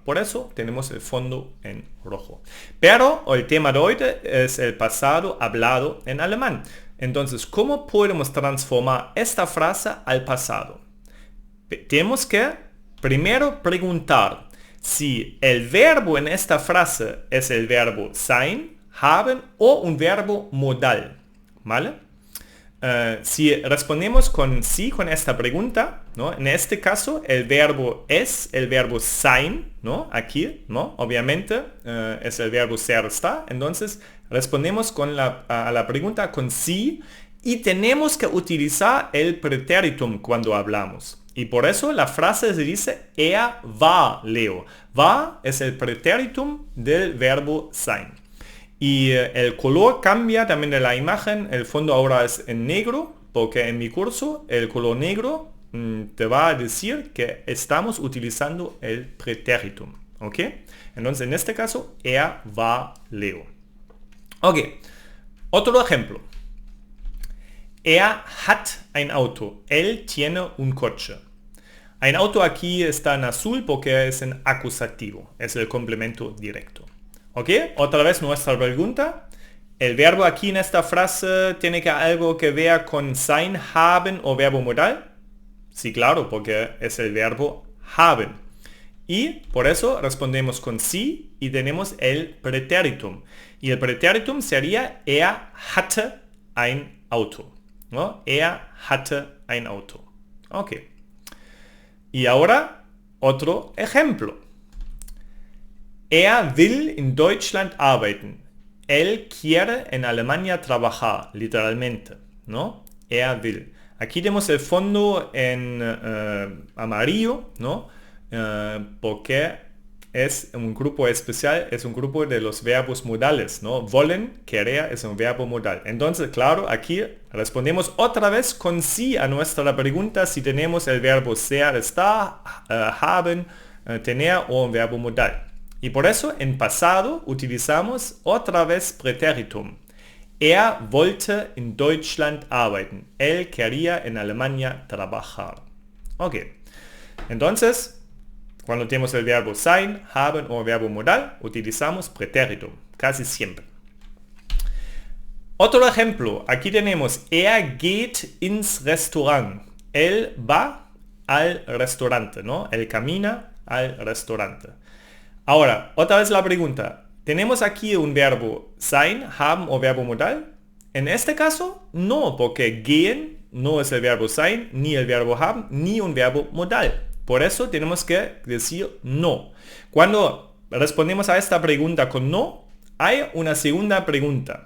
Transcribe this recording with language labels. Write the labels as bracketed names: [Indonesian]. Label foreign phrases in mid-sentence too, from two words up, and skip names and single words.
[Spanish] Por eso tenemos el fondo en rojo. Pero el tema de hoy es el pasado hablado en alemán. Entonces, ¿cómo podemos transformar esta frase al pasado? Tenemos que primero preguntar si el verbo en esta frase es el verbo [German] sein, haben [Spanish] o un verbo modal, ¿vale? Si respondemos con sí con esta pregunta, ¿no? En este caso el verbo es el verbo sein, ¿no? Aquí, ¿no? Obviamente es el verbo ser, está. Entonces respondemos a la pregunta con sí y tenemos que utilizar el pretéritum cuando hablamos. Y por eso la frase se dice [German] er war Leo. [Spanish] War es el pretéritum del verbo sein. Y el color cambia también de la imagen. El fondo ahora es en negro, porque en mi curso el color negro te va a decir que estamos utilizando el pretéritum. ¿Ok? Entonces en este caso, [German] er war Leo. [Spanish] Ok. Otro ejemplo. [German] Er hat ein Auto. [Spanish] Él tiene un coche. [German] Ein Auto [Spanish] aquí está en azul porque es en acusativo. Es el complemento directo. ¿Ok? Otra vez nuestra pregunta. ¿El verbo aquí en esta frase tiene algo que ver con [German] sein, haben [Spanish] o verbo modal? Sí, claro, porque es el verbo haben. Y por eso respondemos con sí y tenemos el pretéritum. Y el pretéritum sería [German] er hatte ein Auto. [Spanish] ¿No? [German] Er hatte ein Auto. Ok. Y ahora, otro ejemplo. Er will in Deutschland arbeiten. [Spanish] Él quiere en Alemania trabajar, literalmente, ¿no? [German] Er will. [Spanish] Aquí tenemos el fondo en amarillo, ¿no? Porque es un grupo especial, es un grupo de los verbos modales, ¿no? Wollen, querer, es un verbo modal. Entonces, claro, aquí respondemos otra vez con sí a nuestra pregunta si tenemos el verbo ser, estar, haben, tener o un verbo modal. Y por eso en pasado utilizamos otra vez pretéritum. [German] Er wollte in Deutschland arbeiten. [Spanish] Él quería en Alemania trabajar. Ok. Entonces, cuando tenemos el verbo [German] sein, haben [Spanish] o verbo modal, utilizamos pretéritum, casi siempre. Otro ejemplo, aquí tenemos [German] er geht ins Restaurant. [Spanish] Él va al restaurante, ¿no? Él camina al restaurante. Ahora, otra vez la pregunta. ¿Tenemos aquí un verbo [German] sein, haben [Spanish] o verbo modal? En este caso, no, porque gehen no es el verbo sein, ni el verbo haben, ni un verbo modal. Por eso tenemos que decir no. Cuando respondemos a esta pregunta con no, hay una segunda pregunta.